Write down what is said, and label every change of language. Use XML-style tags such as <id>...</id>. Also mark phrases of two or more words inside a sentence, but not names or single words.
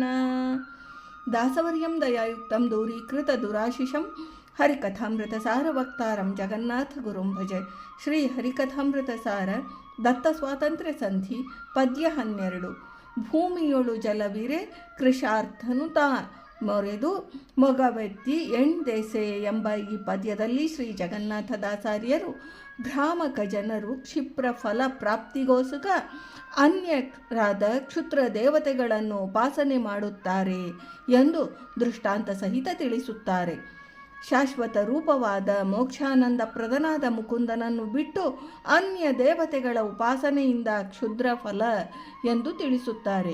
<sa>ದಾಸವರ್ಯಂ ದಯಾಯುಕ್ತಂ ದೂರೀಕೃತ ದುರಾಶಿಷಂ ಹರಿಕಥಾಮೃತಸಾರ ವಕ್ತಾರಂ ಜಗನ್ನಾಥ ಗುರುಂ ಭಜೆ.</sa> <kn>ಶ್ರೀ ಹರಿಕಥಾಮೃತಸಾರ ದತ್ತ ಸ್ವಾತಂತ್ರ್ಯ ಸಂಧಿ ಪದ್ಯ 12. ಭೂಮಿಯೊಳು ಜಲವಿರೆ ಕೃಷಾರ್ಥನು ತಾ ಮೊರೆದು ಮೊಗವೆತ್ತಿ ಎಣ್ದೆಸೆ ಎಂಬ ಈ ಪದ್ಯದಲ್ಲಿ ಶ್ರೀ ಜಗನ್ನಾಥದಾಸಾರ್ಯರು ಭ್ರಾಮಕ ಜನರು ಕ್ಷಿಪ್ರ ಫಲ ಪ್ರಾಪ್ತಿಗೋಸ್ಕ ಅನ್ಯರಾದ ಕ್ಷುದ್ರ ದೇವತೆಗಳನ್ನು ಉಪಾಸನೆ ಮಾಡುತ್ತಾರೆ ಎಂದು ದೃಷ್ಟಾಂತ ಸಹಿತ ತಿಳಿಸುತ್ತಾರೆ. ಶಾಶ್ವತ ರೂಪವಾದ ಮೋಕ್ಷಾನಂದ ಪ್ರದನಾದ ಮುಕುಂದನನ್ನು ಬಿಟ್ಟು ಅನ್ಯ ದೇವತೆಗಳ ಉಪಾಸನೆಯಿಂದ ಕ್ಷುದ್ರ ಫಲ ಎಂದು ತಿಳಿಸುತ್ತಾರೆ.</kn>